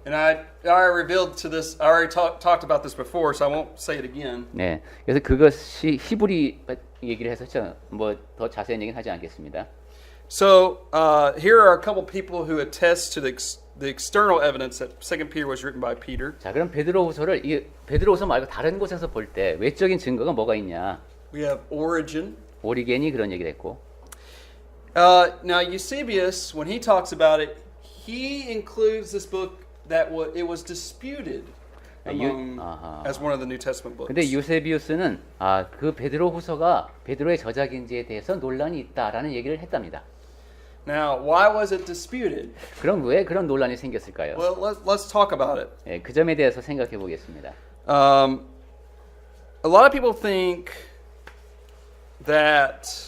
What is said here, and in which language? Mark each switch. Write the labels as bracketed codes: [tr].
[en] And I already revealed to this, I already talked about this before, so I won't say it again. [ko] 네, 그래서 그것이 히브리 얘기를 해서 뭐 더 자세한 얘기는 하지 않겠습니다. [en] So here are a couple people who attest to the external evidence that 2 Peter was written by Peter. [ko] 자, 그럼 베드로후서를 베드로후서 말고 다른 곳에서 볼 때 외적인 증거가 뭐가 있냐? [en] We have Origen. [ko] 오리겐이 그런 얘기를 했고. [en] Now Eusebius, when he talks about it, he includes this book that it was disputed among, as one of the New Testament books. [ko] 근데 유세비우스는 그 베드로후서가 베드로의 저작인지에 대해서 논란이 있다라는 얘기를 했답니다. [en] Now, why was it disputed? [ko] 그럼 왜 그런 논란이 생겼을까요? [en] Well, let's talk about it. [ko] 예, 그 점에 대해서 생각해 보겠습니다. [en] A lot of people think that.